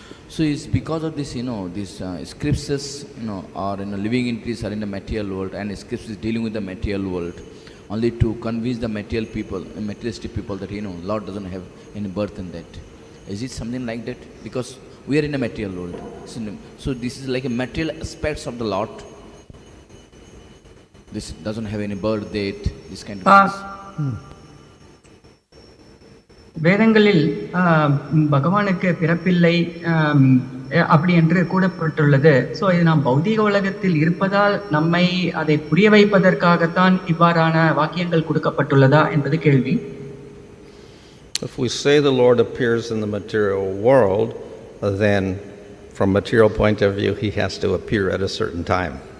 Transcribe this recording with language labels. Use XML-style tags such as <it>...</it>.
<en>So it's because of this, these scriptures, are living entities are in the material world, and scriptures dealing with the material world, only to convince the materialistic people that, Lord doesn't have any birth in that. Is it something like that? Because we are in a material world. So this is like a material aspects of the Lord. This doesn't have any birth date, this kind of things.</en> <ta>வேதங்களில் பகவானுக்கு பிறப்பில்லை அப்படி என்று கூறப்பட்டுள்ளது. So இது நாம் பௌதீக உலகத்தில் இருப்பதால் நம்மை அதை புரிய வைப்பதற்காகத்தான் இவ்வாறான வாக்கியங்கள் கொடுக்கப்பட்டுள்ளதா என்பது கேள்வி.</ta> <en>If we say the Lord appears in the material world, then from material point of view he has to appear at a certain time.</en>